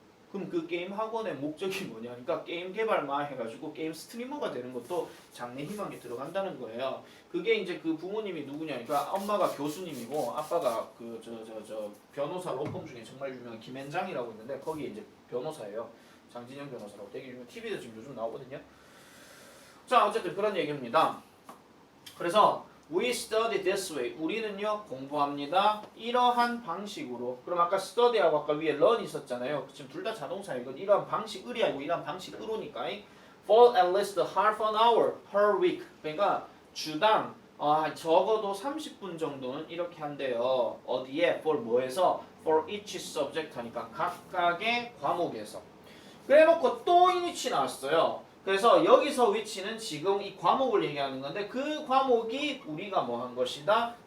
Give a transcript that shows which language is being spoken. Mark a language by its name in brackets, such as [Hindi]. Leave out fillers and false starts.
[Korean] 그럼 그 게임 학원의 목적이 뭐냐니까 게임 개발만 해가지고 게임 스트리머가 되는 것도 장래 희망에 들어간다는 거예요. 그게 이제 그 부모님이 누구냐니까 엄마가 교수님이고 아빠가 그 변호사 로펌 중에 정말 유명한 김앤장이라고 있는데 거기 이제 변호사예요. 장진영 변호사라고 되게 유명. TV도 지금 요즘 나오거든요. 자 어쨌든 그런 얘기입니다. 그래서 [English] we study this way. [Korean] 우리는요 공부합니다. 이러한 방식으로. 그럼 아까 study하고 아까 위에 learn 있었잖아요. 지금 둘 다 자동사예요. 이러한 방식을이 아니고 이러한 방식으로니까. [English] For at least half an hour per week. [Korean] 그러니까 주당 적어도 30분 정도는 이렇게 한대요. 어디에? for 뭐에서? [English] for each subject [Korean] 하니까 각각의 과목에서. 그래놓고 또 이 위치 나왔어요. 그래서 여기서 위치는 지금 이 과목을 얘기하는 건데 그 과목이 우리가 뭐 한 것이다?